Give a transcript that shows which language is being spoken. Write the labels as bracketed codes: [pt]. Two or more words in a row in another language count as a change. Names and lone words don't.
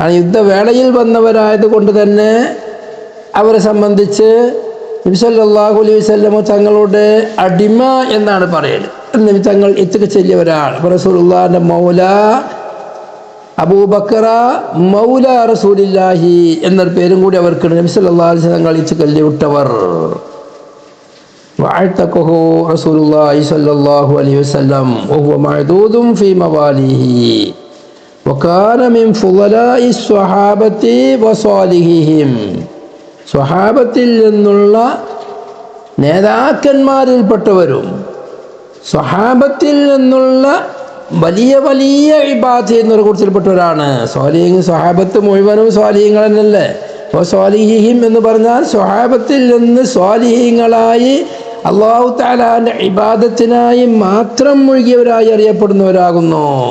[ml] ആ യുദ്ധവേളയിൽ വന്നവരായത് കൊണ്ട് തന്നെ അവരെ സംബന്ധിച്ച് നബി [ar] صلى الله عليه وسلم [ml] തങ്ങളുടെ അടിമ എന്നാണ് പറയുന്നത്. നബി തങ്ങൾ ഇത്തിക്ക് ചെല്ലിയവരാണ്. റസൂലുള്ളാഹിന്റെ മൗല അബൂബക്കറ [ar] مولى رسول الله [ml] എന്നൊരു പേരും കൂടി അവർക്കുണ്ട്. നബി [ar] صلى الله عليه وسلم [ml] തങ്ങൾ ഇത്തിക്ക് വിട്ടവർ. [ar] وعتقه رسول الله صلى الله عليه وسلم وهو معدود في مواليه وكان من فضلاء الصحابة وصالحهم. [ml] സ്വഹാബത്തിൽ നിന്നുള്ള നേതാക്കന്മാരിൽപ്പെട്ടവരും സ്വഹാബത്തിൽ നിന്നുള്ള വലിയ വലിയ ഇബാദത്ത് ചെയ്യുന്നവരെ കുറിച്ചിൽപ്പെട്ടവരാണ്. സ്വഹാബത്ത് മുഴുവനും സ്വാലിഹീങ്ങൾ എന്നല്ലേ. അപ്പോൾ സ്വാലിഹീഹിം എന്ന് പറഞ്ഞാൽ സ്വഹാബത്തിൽ നിന്ന് സ്വാലിഹീങ്ങളായി അല്ലാഹു തആലാന്റെ ഇബാദത്തിനായി മാത്രം മുഴുകിയവരായി അറിയപ്പെടുന്നവരാകുന്നു.